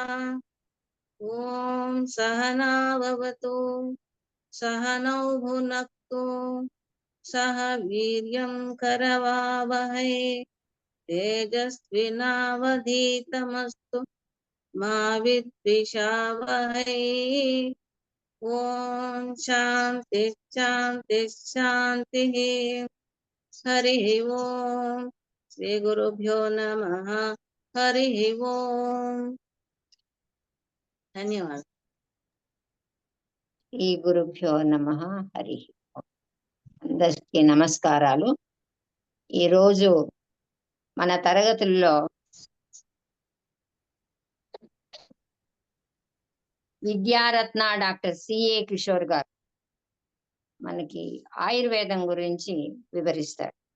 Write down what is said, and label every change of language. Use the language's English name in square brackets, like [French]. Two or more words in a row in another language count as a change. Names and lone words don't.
[Sanskrit] ॐ सहना भवतु सहनौ भुनक्तु सह वीर्यं करवावहै तेजस्विनावधीतमस्तु मा विद्विषावहै। ॐ शान्ति शान्ति शान्तिः। हरिः ओम् श्रीगुरुभ्यो नमः। हरिः ओम्। ధన్యవాదాలు. శ్రీ గురుభ్యో నమః. హరి ఓం. [Telugu] అందరికీ నమస్కారాలు. ఈరోజు మన తరగతుల్లో విద్యారత్న డాక్టర్ సిఏ కిషోర్ గారు మనకి ఆయుర్వేదం గురించి వివరిస్తారు.